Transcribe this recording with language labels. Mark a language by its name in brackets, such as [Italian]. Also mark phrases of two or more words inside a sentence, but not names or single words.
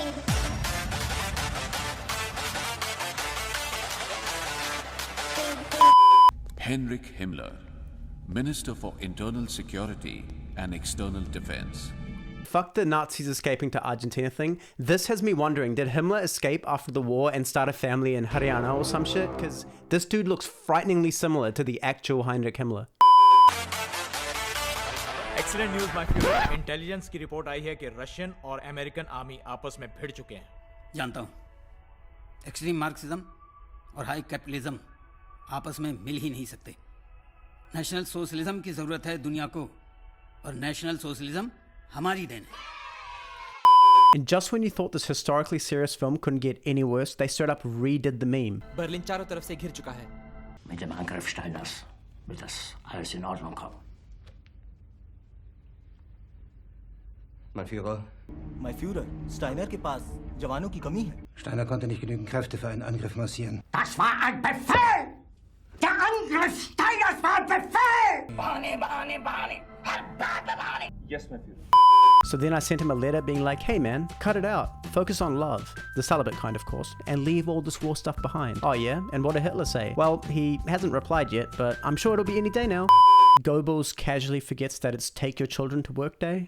[English] Heinrich Himmler, Minister for Internal Security and External Defense. Fuck the Nazis escaping to Argentina thing. This has me wondering, did Himmler escape after the war and start a family in Haryana or some shit? Because this dude looks frighteningly similar to the actual Heinrich Himmler. excellent news my future. [Hindi] इंटेलिजेंस की रिपोर्ट आई है कि रशियन और अमेरिकन आर्मी आपस में भिड़ चुके हैं. जानता हूँ. एक्सट्रीम मार्क्सिज्म और हाई कैपिटलिज्म आपस में मिल ही नहीं सकते. नेशनल सोशलिज्म की ज़रूरत है दुनिया को, और नेशनल सोशलिज्म हमारी देन है. [English] And just when you thought this historically serious film couldn't get any worse, they straight up redid the meme. [Hindi] बर्लिन चारों तरफ से घिर चुका है. [German] Mit dem Angriff Steiners wird das alles in Ordnung kommen. Mein Führer. Mein Führer, [Hindi] Steiner के पास जवानों की कमी है. [German] Steiner konnte nicht genügend Kräfte für einen Angriff massieren. Das war ein Befehl! Der Angriff Steiners war ein Befehl! [English] Yes, my Führer. So then I sent him a letter being like, hey man, cut it out. Focus on love. The celibate kind, of course. And leave all this war stuff behind. Oh yeah? And what did Hitler say? Well, he hasn't replied yet, but I'm sure it'll be any day now. Goebbels casually forgets that it's take your children to work day.